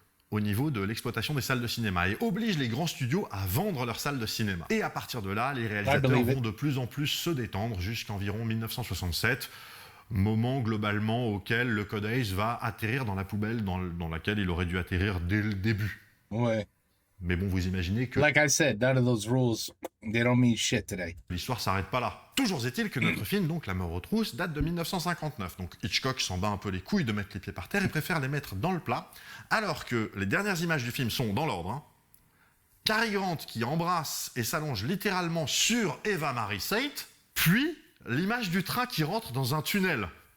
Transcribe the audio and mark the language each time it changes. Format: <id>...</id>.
<fr>au niveau de l'exploitation des salles de cinéma et oblige les grands studios à vendre leurs salles de cinéma. Et à partir de là, les réalisateurs vont de plus en plus se détendre jusqu'environ 1967, moment globalement auquel le Code Hays va atterrir dans la poubelle dans laquelle il aurait dû atterrir dès le début. Ouais. Mais bon, vous imaginez que...</fr> <en>Like I said, none of those rules, they don't mean shit today.</en> <fr>L'histoire s'arrête pas là. Toujours est-il que notre film, donc La mort aux trousses, date de 1959. Donc Hitchcock s'en bat un peu les couilles de mettre les pieds par terre et préfère les mettre dans le plat, alors que les dernières images du film sont dans l'ordre. Hein. Cary Grant qui embrasse et s'allonge littéralement sur Eva Marie Saint, puis l'image du train qui rentre dans un tunnel.</fr>